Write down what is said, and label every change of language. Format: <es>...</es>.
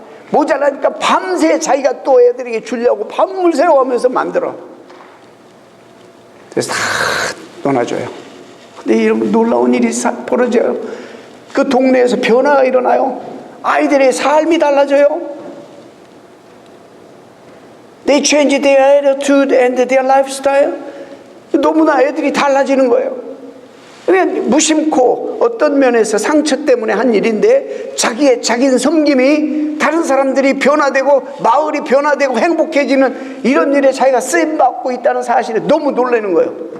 <ko>모자라니까 밤새 자기가 또 애들에게 주려고 밤을 새워가면서 만들어. 그래서 다 떠나줘요. 근데 이런 놀라운 일이 벌어져요. 그 동네에서 변화가 일어나요. 아이들의 삶이 달라져요.</ko> <en>They change their attitude and their lifestyle.</en> <ko>너무나 애들이 달라지는 거예요. 그냥 무심코 어떤 면에서 상처 때문에 한 일인데 자기는 섬김이 다른 사람들이 변화되고 마을이 변화되고 행복해지는 이런 일에 자기가 쓰임받고 있다는 사실에 너무 놀라는 거예요.</ko>